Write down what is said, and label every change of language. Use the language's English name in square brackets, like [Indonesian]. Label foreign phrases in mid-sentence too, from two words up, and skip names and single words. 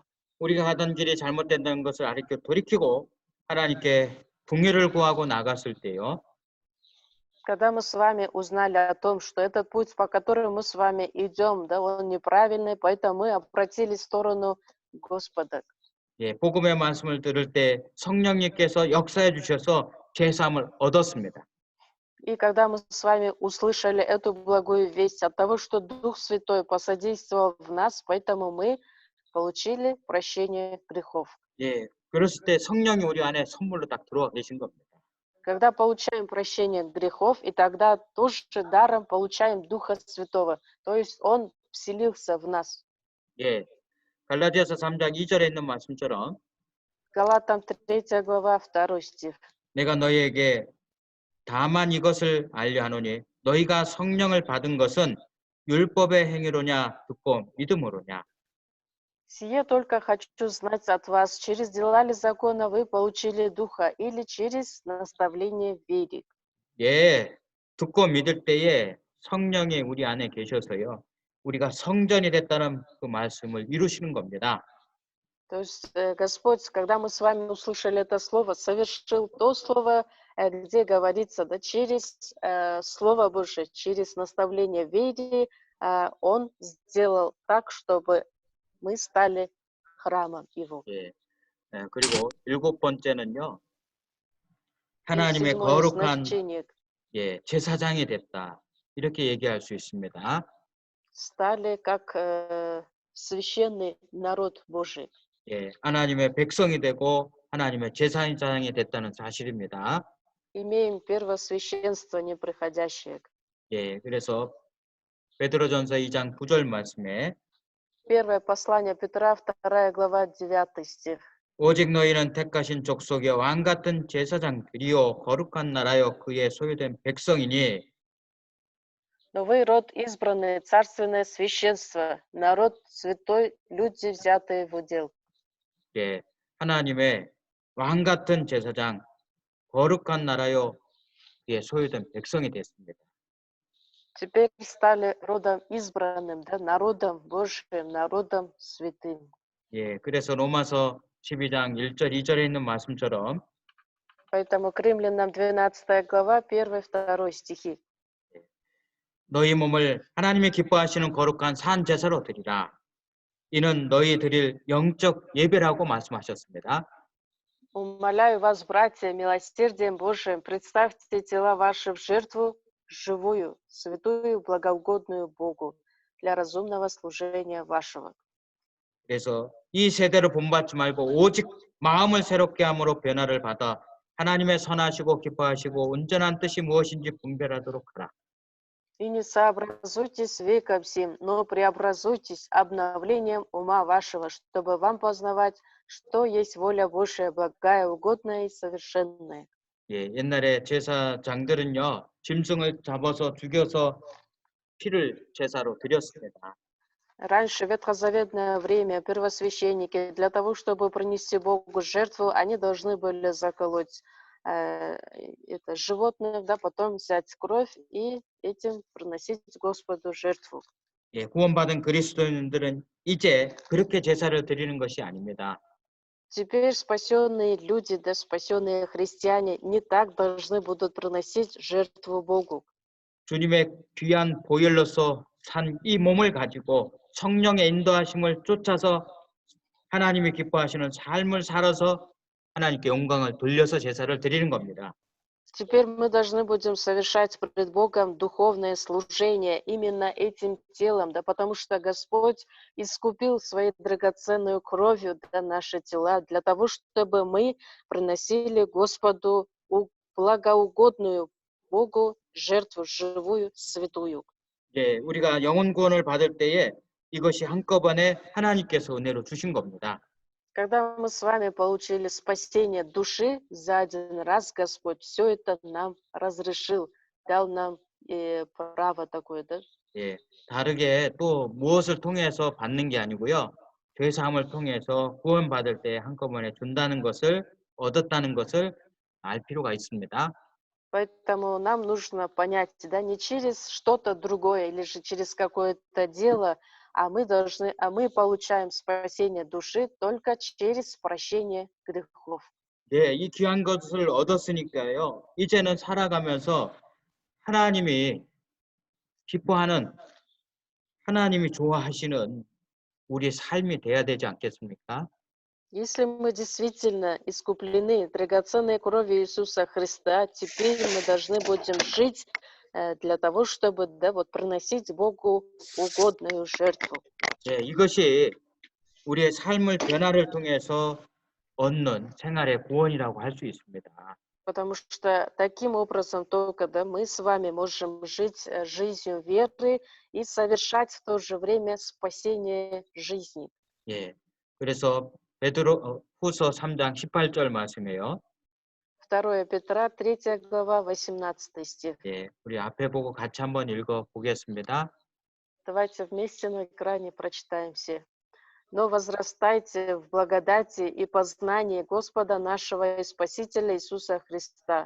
[Korean] 우리가 하던 길이 잘못된다는 것을 돌이키고 하나님께 긍휼을 구하고 나갔을 때요. [Russian] Когда мы с вами узнали о том, что этот путь, по которому мы с вами идем, да, он неправильный, поэтому мы обратились в сторону Господа. [Korean] 예, 복음의 말씀을 들을 때 성령님께서 역사해 주셔서 죄 사함을 얻었습니다. [Russian] И когда мы с вами услышали эту благую весть от того, что Дух Святой посодействовал в нас, поэтому мы получили прощение грехов. [Korean] 예, 그랬을 때 성령이 우리 안에 선물로 딱 들어와 계신 겁니다. [Russian] Когда получаем прощение грехов, и тогда тоже даром получаем Духа Святого, то есть Он вселился в нас. [Korean] 예, 갈라디아서 3장 2절에 있는 말씀처럼 [Russian] Галатам 3 глава, 2 стих. [Korean] 내가 너희에게 다만 이것을 알려 하노니 너희가 성령을 받은 것은 율법의 행위로냐 듣고 믿음으로냐. [Russian] «Сие только хочу знать от вас, через дела ли закона вы получили Духа, или через наставление в вере?» [Korean] 예, 듣고 믿을 때에 성령이 우리 안에 계셔서요. 우리가 성전이 됐다는 그 말씀을 이루시는 겁니다. [Russian] То есть Господь, когда мы с вами услышали это слово, совершил то слово, где говорится, да, через Слово Божие, через наставление в вере, Он сделал так, чтобы мы стали храмом Его. [Korean] 예, 그리고 일곱 번째는요. [Russian] И [Korean] 하나님의 [Russian] седьмое [Korean] 거룩한 [Russian] значение — [Korean] 예, 제사장이 됐다. 이렇게 얘기할 수 있습니다. [Russian] стали как священный народ Божий. [Korean] 예, 하나님의 백성이 되고 하나님의 제사장이 됐다는 사실입니다. [Russian] Имеем первосвященство неприходящее. [Korean] 예, 그래서 베드로전서 2장 9절 말씀에 [Russian] Первое послание Петра, 2 глава, 9 стих. [Korean] 오직 너희는 택하신 족속의 왕 같은 제사장들이요 거룩한 나라요 그의 소유된 백성이니 [Russian] Но вы род избранный, царственное священство, народ святой, люди, взятые в удел. [Korean] 예, 하나님의 왕 같은 제사장 거룩한 나라요 그의 소유된 백성이 됐습니다. [Russian] Теперь стали родом избранным, да, народом Божьим, народом святым. [Korean] 예, 그래서 로마서 12장 1절 2절에 있는 말씀처럼 [Russian] Поэтому к Римлянам 12 глава, 1, 2 стихи. [Korean] 너희 몸을 하나님이 기뻐하시는 거룩한 산 제사로 드리라. 이는 너희 드릴 영적 예배라고 말씀하셨습니다. [Russian] Умоляю вас, братья, милосердием Божиим, представьте тела ваши в жертву живую, святую, благоугодную Богу, для разумного служения вашего. [Korean] 그래서 이 세대를 본받지 말고 오직 마음을 새롭게 함으로 변화를 받아 하나님의 선하시고 기뻐하시고 온전한 뜻이 무엇인지 분별하도록 하라. [Russian] И не сообразуйтесь веком сим, но преобразуйтесь обновлением ума вашего, чтобы вам познавать, что есть воля Божия, благая, угодная и совершенная. [Korean] 예, 옛날에 제사장들은요 짐승을 잡아서 죽여서 피를 제사로 드렸습니다. [Russian] Раньше, в ветхозаветное время, первосвященники, для того, чтобы принести Богу жертву, они должны были заколоть это животное, да, потом взять кровь и этим приносить Господу жертву. [Korean] 예, 구원받은 그리스도인들은 이제 그렇게 제사를 드리는 것이 아닙니다. [Russian] Теперь спасенные люди, да, спасенные христиане не так должны будут приносить жертву Богу. [Korean] 주님의 귀한 보혈로서 산 이 몸을 가지고 성령의 인도하심을 쫓아서 하나님이 기뻐하시는 삶을 살아서 하나님께 영광을 돌려서 제사를 드리는 겁니다. [Russian] Теперь мы должны будем совершать пред Богом духовное служение именно этим телом, да, потому что Господь искупил своей драгоценной кровью, да, наши тела, для того, чтобы мы приносили Господу благоугодную Богу жертву живую, святую. [Korean] 예, 우리가 영혼 구원을 받을 때에 이것이 한꺼번에 하나님께서 은혜로 주신 겁니다. [Russian] Когда мы с вами получили спасение души за один раз, Господь все это нам разрешил, дал нам право такое, да? [Korean] 예, 다르게 또 무엇을 통해서 받는 게 아니고요. 죄 사함을 통해서 구원받을 때 한꺼번에 준다는 것을 얻었다는 것을 알 필요가 있습니다. [Russian] Поэтому нам нужно понять, да, не через что-то другое или же через какое-то дело, а мы получаем спасение души только через прощение грехов. [Korean] 예, 이 귀한 것을 얻었으니까요. 이제는 살아가면서 하나님이 기뻐하는, 하나님이 좋아하시는 우리 삶이 돼야 되지 않겠습니까? [Russian] Если мы действительно искуплены драгоценной кровью Иисуса Христа, теперь мы должны будем жить для того, чтобы, да, вот, приносить Богу угодную жертву. [Korean] 예, 이것이 우리의 삶을 변화를 통해서 얻는 생활의 구원이라고 할 수 있습니다. [Russian] Потому что таким образом только, да, мы с вами можем жить жизнью веры и совершать в то же время спасение жизни. [Korean] 예. 그래서 베드로 후서 3장 18절 말씀이에요. [Russian] 2 Петра, 3 глава, 18 стих. [Korean] 예. 우리 앞에 보고 같이 한번 읽어 보겠습니다. [Russian] Давайте вместе на экране прочитаем все. «Но возрастайте в благодати и познании Господа нашего и Спасителя Иисуса Христа.